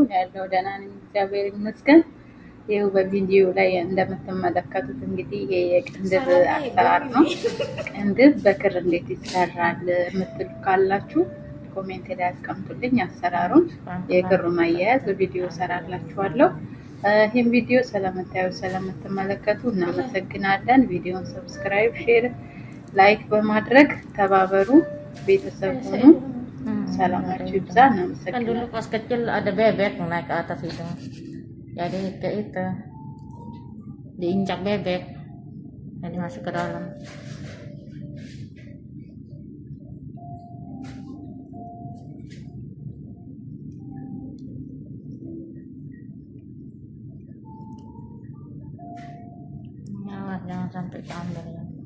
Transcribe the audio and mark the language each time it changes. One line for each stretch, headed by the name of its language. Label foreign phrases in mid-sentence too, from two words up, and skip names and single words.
Amharic: ያለው ደህና ነኝ፣ እግዚአብሔር ይመስገን። ይኸው በቪዲዮ ላይ እንደምትመለከቱት እንግዲህ ይሄ የቅንድብ አሰራር ነው። ቅንድብ በክር እንዴት ይሰራል የምትሉ ካላችሁ ኮሜንት ላይ አስቀምጡልኝ። አሰራሩን የክሩ ማያያዝ በቪዲዮ ሰራላችኋለሁ። ይህን ቪዲዮ ስለምታዩ ስለምትመለከቱ እናመሰግናለን። ቪዲዮን
English: subscribe, share like
Amharic: በማድረግ ተባበሩ። ቤተሰብ ሁኑ። ሰላማችሁ ይብዛ።
Indonesian: Kan dulu pas kecil ada bebek naik ke atas itu. Jadi ke itu diinjak bebek. Jadi masuk ke dalam. Awas jangan sampai keambil ya.